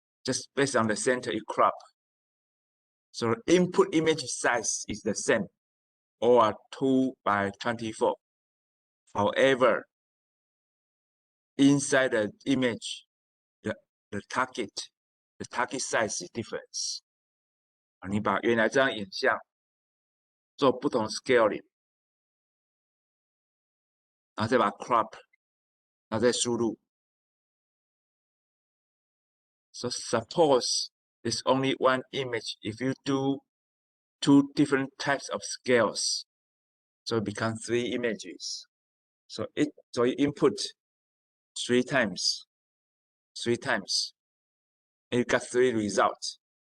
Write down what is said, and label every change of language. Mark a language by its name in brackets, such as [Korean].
[English] Just based on the center, you crop. So input image size is the same, or 2x24. However, inside the image, the target size is different. [Chinese] 你把原来这张影像做不同 scaling， 然后再把 crop， 然后再输入。 [English] So suppose there's only one image. If you do 2 different types of scales, so it becomes 3 images. So you input 3 times, and you got 3 results.